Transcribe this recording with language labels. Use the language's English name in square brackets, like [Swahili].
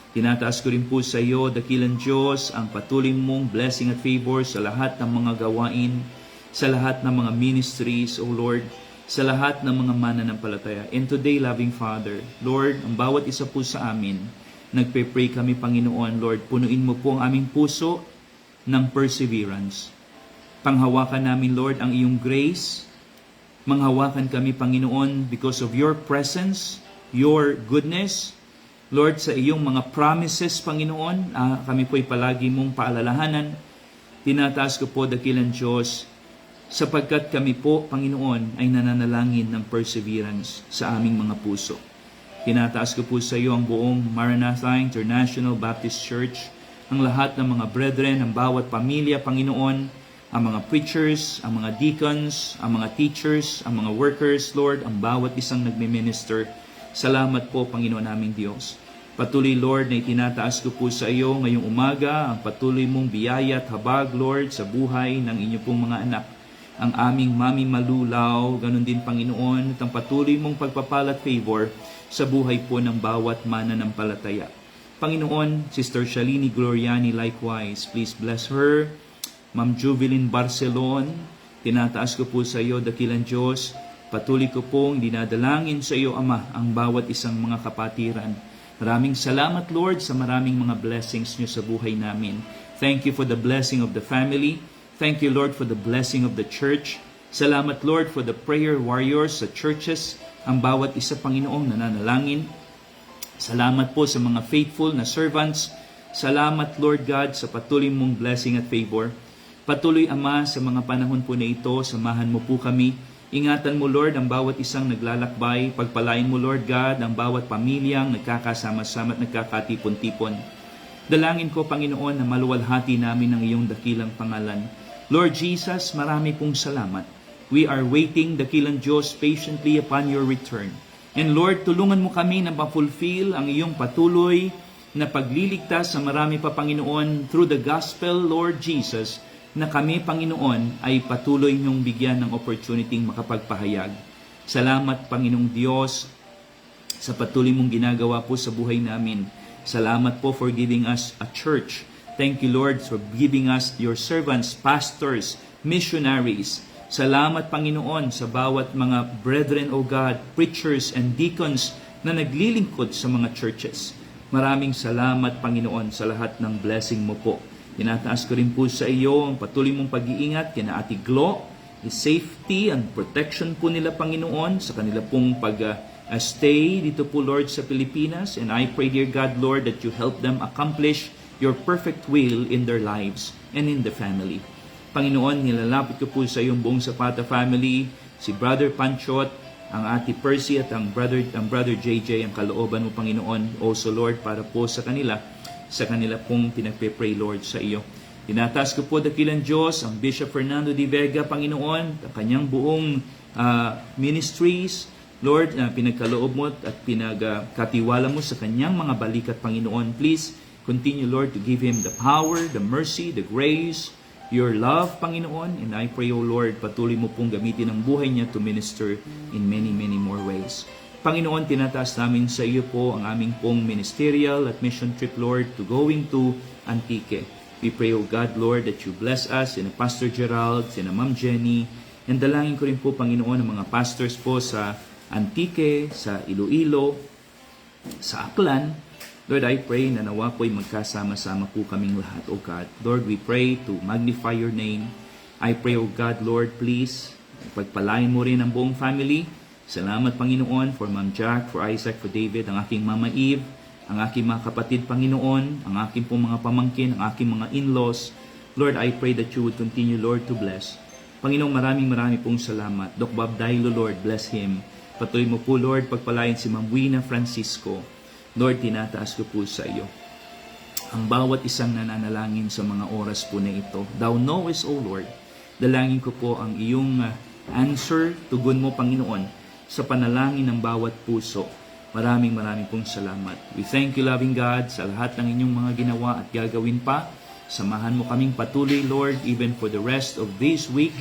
[Filipino] Tinataas ko rin po sa iyo, dakilang Diyos, ang patuloy mong blessing at favor sa lahat ng mga gawain, sa lahat ng mga ministries, O Lord, sa lahat ng mga mananampalataya. [English] And today, loving Father, [Filipino] Lord, ang bawat isa po sa amin, nagpe-pray kami, Panginoon, Lord, punuin mo po ang aming puso ng perseverance. Panghawakan namin, Lord, ang iyong grace. Manghawakan kami, Panginoon, [English] because of your presence, your goodness. [Filipino] Lord, sa iyong mga promises, Panginoon, kami po'y palagi mong paalalahanan. Tinataas ko po, dakilang Diyos, sapagkat kami po, Panginoon, ay nananalangin ng perseverance sa aming mga puso. Tinataas ko po sa iyo ang buong Maranatha International Baptist Church. ang lahat ng mga brethren, ang bawat pamilya, Panginoon, ang mga preachers, ang mga deacons, ang mga teachers, ang mga workers, Lord, ang bawat isang nagme-minister. Salamat po, Panginoon naming Diyos. Patuloy, Lord, na itinataas ko po sa iyo ngayong umaga ang patuloy mong biyaya at habag, Lord, sa buhay ng inyo pong mga anak. Ang aming Mami Malulaw, ganun din, Panginoon, at ang patuloy mong pagpapala at favor sa buhay po ng bawat mananampalataya. [English] Panginoon, Sister Shalini Gloriani likewise, please bless her. [Filipino] Ma'am Jubilin Barcelon, tinataas ko po sa iyo, dakilang Diyos, patuloy ko pong dinadalangin sa iyo, Ama, ang bawat isang mga kapatiran. Maraming salamat, Lord, sa maraming mga blessings niyo sa buhay namin. [English] Thank you for the blessing of the family. Thank you, Lord, for the blessing of the church. [Filipino] Salamat, Lord, [English] for the prayer warriors [Filipino] sa churches, ang bawat isa, Panginoong, nananalangin. Salamat po sa mga faithful na servants. Salamat, Lord God, sa patuloy mong blessing at favor. Patuloy, Ama, sa mga panahon po na ito, samahan mo po kami. Ingatan mo, Lord, ang bawat isang naglalakbay. Pagpalain mo, Lord God, ang bawat pamilyang nagkakasama-sama at nagkakatipon-tipon. Dalangin ko, Panginoon, na maluwalhati namin ang iyong dakilang pangalan. Lord Jesus, marami pong salamat. [English] We are waiting, [Filipino] dakilang Diyos, [English] patiently upon your return. [Filipino] And Lord, tulungan mo kami na ma-fulfill ang iyong patuloy na pagliligtas sa marami pa, Panginoon, [English] through the gospel, [Filipino] Lord Jesus, na kami, Panginoon, ay patuloy niyong bigyan ng opportunity makapagpahayag. Salamat, Panginoong Diyos, sa patuloy mong ginagawa po sa buhay namin. [English] Salamat po for giving us a church. Thank you, Lord, for giving us your servants, pastors, missionaries. [Filipino] Salamat, Panginoon, sa bawat mga brethren, O God, preachers and deacons na naglilingkod sa mga churches. Maraming salamat, Panginoon, sa lahat ng blessing mo po. Tinataas ko rin po sa iyo ang patuloy mong pag-iingat kina Ate Glo, [English] the safety and protection [Filipino] po nila, Panginoon, sa kanila pong pag-stay dito po, Lord, sa Pilipinas. [English] And I pray, dear God, Lord, that you help them accomplish your perfect will in their lives and in the family. [Filipino] Panginoon, nilalapit ko po sa iyong buong Zapata family, si Brother Panchot, ang Ate Percy at ang Brother JJ, ang kalooban mo, Panginoon, also, Lord, para po sa kanila pong pinagpe-pray, Lord, sa iyo. Tinataas ko po, dakilang Diyos, ang Bishop Fernando de Vega, Panginoon, ang kanyang buong ministries, Lord, pinagkaloob mo at pinagkatiwala mo sa kanyang mga balikat, Panginoon. [English] Please continue, Lord, to give him the power, the mercy, the grace, your love, Panginoon. And I pray, O Lord, [Filipino] patuloy mo pong gamitin ang buhay niya [English] to minister in many, many more ways. [Filipino] Panginoon, tinataas namin sa iyo po ang aming pong ministerial at mission trip, Lord, [English] to going to Antique. We pray, O God, Lord, that you bless us, [Filipino] sina Pastor Gerald, sina Ma'am Jenny, and dalangin ko rin po, Panginoon, ang mga pastors po sa Antique, sa Iloilo, sa Aklan. Lord, I pray na nawa po'y magkasama-sama po kaming lahat, O God. [English] Lord, we pray to magnify your name. I pray, O God, Lord, please, [Filipino] pagpalain mo rin ang buong [English] family. [Filipino] Salamat, Panginoon, for Ma'am Jack, for Isaac, for David, ang aking Mama Eve, ang aking mga kapatid, Panginoon, ang aking pong mga pamangkin, ang aking mga in-laws. [English] Lord, I pray that you would continue, Lord, to bless. [Filipino] Panginoon, maraming pong salamat. [English] Doc Bob Dailo, Lord, bless him. [Filipino] Patuloy mo po, Lord, pagpalain si Ma'am Wina Francisco. Lord, tinataas ko po sa iyo ang bawat isang nananalangin sa mga oras po na ito. [English] Thou knowest, O Lord, [Filipino] dalangin ko po ang iyong answer, tugon mo, Panginoon, sa panalangin ng bawat puso. Maraming pong salamat. [English] We thank you, loving God, [Filipino] sa lahat ng inyong mga ginawa at gagawin pa. Samahan mo kaming patuloy, Lord, [English] even for the rest of this week.